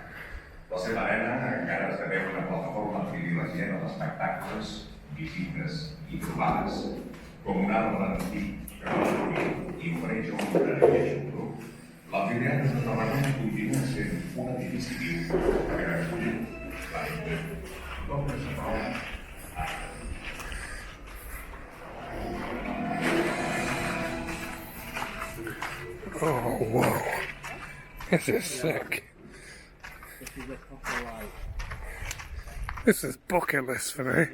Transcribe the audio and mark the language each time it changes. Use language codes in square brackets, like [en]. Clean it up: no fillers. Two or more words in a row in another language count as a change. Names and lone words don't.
[ca] La seva arena encara esdevé una plataforma privilegiada d'espectacles, visites i trobades, com un arbre antic que va dormir i ofereix ombra en aquell grup. L'amfiteatre de Tarragona continua sent un edifici viu que acull la vida. Com es troba? [en] Oh, whoa. This is sick. This is bucket list for me.